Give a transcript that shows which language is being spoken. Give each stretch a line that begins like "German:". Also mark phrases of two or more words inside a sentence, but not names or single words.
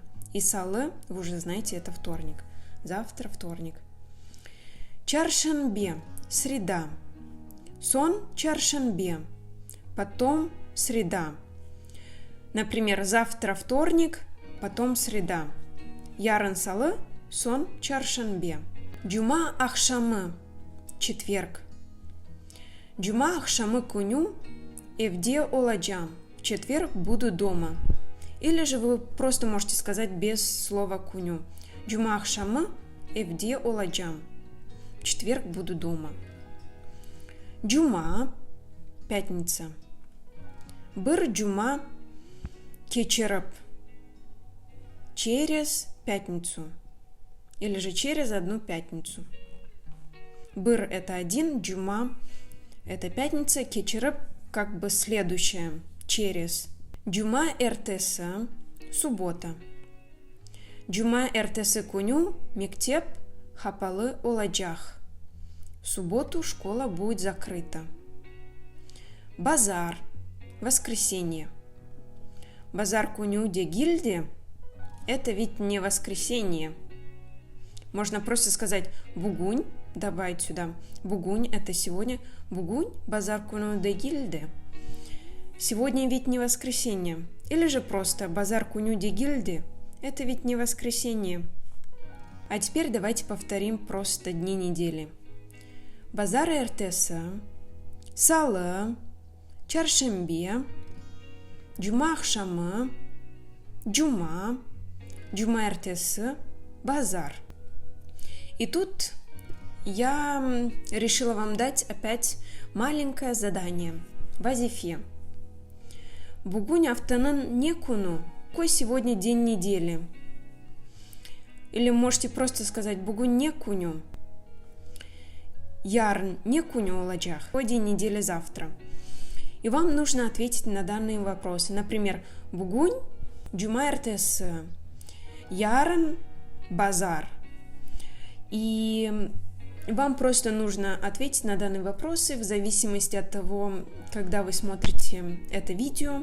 Russian: И салы, вы уже знаете, это вторник. Завтра, вторник. Чаршанбе – среда.
Crimean Tatar: Сон чаршанбе.
Russian: Потом среда. Например, завтра вторник, потом среда.
Crimean Tatar: Ярын салы, сон чаршанбе. Джума ахшамы – четверг. Джума ахшамы куню евде оладжам.
Russian: В четверг буду дома. Или же вы просто можете сказать без слова куню.
Crimean Tatar: Джума ахшамы евде оладжам.
Russian: В четверг буду дома. Джума – пятница.
Crimean Tatar: Быр джума кечерап –
Russian: через пятницу. Или же через одну пятницу. Быр – это один, джума – это пятница, кечерап – как бы следующая, через.
Crimean Tatar: Джума эртесі – суббота. Джума эртесі куню мектеп хапалы оладжах.
Russian: В субботу школа будет закрыта.
Crimean Tatar: Базар – воскресенье. Базар куню де гильде –
Russian: это ведь не воскресенье. Можно просто сказать бугунь, добавить сюда. Бугунь – это сегодня.
Crimean Tatar: Бугунь – базар куню де гильде.
Russian: Сегодня ведь не воскресенье. Или же просто
Crimean Tatar: базар куню де гильде –
Russian: это ведь не воскресенье. А теперь давайте повторим просто дни недели.
Crimean Tatar: Базар эртесі, салы, чаршембе, джума ахшамы, джума, джума эртесі, базар.
Russian: И тут я решила вам дать опять маленькое задание.
Crimean Tatar: Вазифе. Бугунь афтанын не куну.
Russian: Какой сегодня день недели? Или можете просто сказать
Crimean Tatar: бугунь не куню. Ярн не куню оладжах.
Russian: Какой день недели завтра? И вам нужно ответить на данные вопросы.
Crimean Tatar: Например, бугунь джума эртесі, ярн базар.
Russian: И вам просто нужно ответить на данные вопросы в зависимости от того, когда вы смотрите это видео.